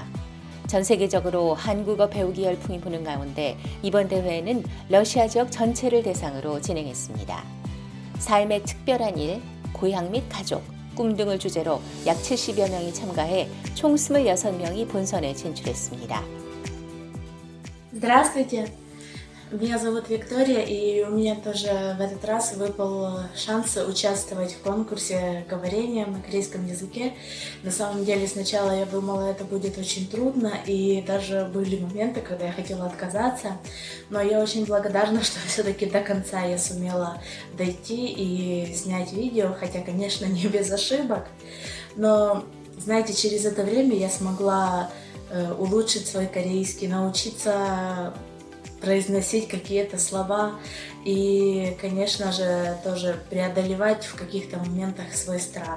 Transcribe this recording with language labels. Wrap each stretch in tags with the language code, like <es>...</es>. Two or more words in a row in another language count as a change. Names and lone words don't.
<ko>전 세계적으로 한국어 배우기 열풍이 부는 가운데 이번 대회는 러시아 지역 전체를 대상으로 진행했습니다. 삶의 특별한 일, 고향 및 가족, 꿈 등을 주제로 약 70여 명이 참가해 총 26명이 본선에 진출했습니다.</ko> <ru>Здравствуйте, меня зовут Виктория, и у меня тоже в этот раз выпал шанс участвовать в конкурсе говорения на корейском языке. На самом деле сначала я думала, это будет очень трудно, и даже были моменты, когда я хотела отказаться, но я очень благодарна, что все-таки до конца я сумела дойти и снять видео, хотя, конечно, не без ошибок, но, знаете, через это время я смогла улучшить свой корейский, научиться произносить какие-то слова и, конечно же, тоже преодолевать в каких-то моментах свой страх.</ru>